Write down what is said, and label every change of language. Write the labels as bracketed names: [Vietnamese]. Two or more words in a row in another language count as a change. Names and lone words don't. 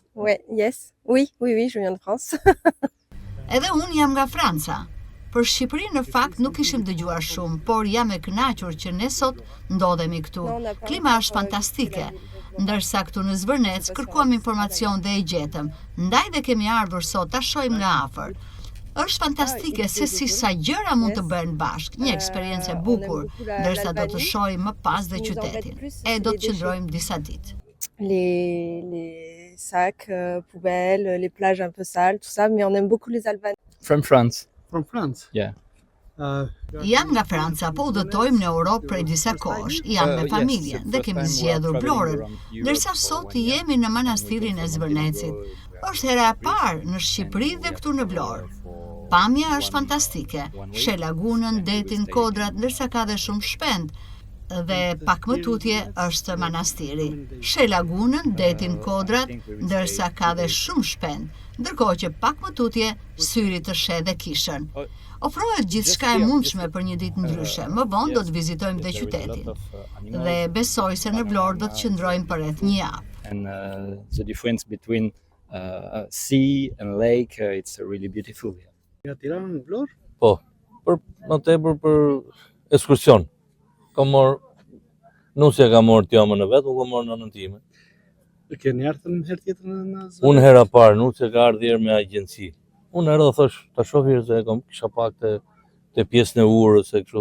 [French] Ouais, yes. Oui, je viens de France. [Albanian] Edhe unë jam nga Franca. Për Shqipërinë në fakt nuk ishim dëgjuar shumë, por jam e kënaqur që ne sot ndodhemi këtu. Klima është fantastike, ndërsa këtu në Zvërnec kërkuam informacion dhe e gjetëm. Ndaj dhe kemi ardhur sot ta shohim nga afër. Është fantastike se si sa gjëra mund të bëhen bashkë, një eksperiencë e bukur, ndërsa do të shohim më pas dhe qytetin. E do të qëndrojmë disa ditë. [French] Les sacs, poubelles, les plages un peu sales, tout ça, mais on aime beaucoup les Albanais. [English] From France. From France? Yeah. [Albanian] Jam nga Franca, po udhëtojmë në Europë prej disa kohësh. Jam me familjen dhe kemi zgjedhur Vlorën, ndërsa sot jemi në manastirin e Zvërnecit. Është hera e parë në Shqipëri dhe këtu në Vlorë. Pamja është fantastike, sheh lagunën, detin, kodrat, ndërsa ka dhe shumë shpend, dhe pak më tutje është manastiri. Sheh lagunën, detin, kodrat, ndërsa ka dhe shumë shpend, ndërkohë që pak më tutje syri të sheh dhe kishën. Ofrohet gjithçka e mundshme për një ditë ndryshe. Më vonë do të vizitojmë dhe qytetin. Dhe besoj se në Vlorë do të qëndrojmë për rreth një javë. [English] And the difference between sea and lake, it's really beautiful. [Albanian] Nga Tirana në Vlorë? Po, për më tepër për ekskursion. Kam marrë, nusja ka marrë t'jamën e vetë, unë kam marrë në nënën time. Keni ardhur një herë tjetër në Zvërnec? Unë hera parë, nusja ka ardhur herë me agjenci. Unë erdha thosh, ta shoh hirë se kisha pak te pjesën e urës e kështu.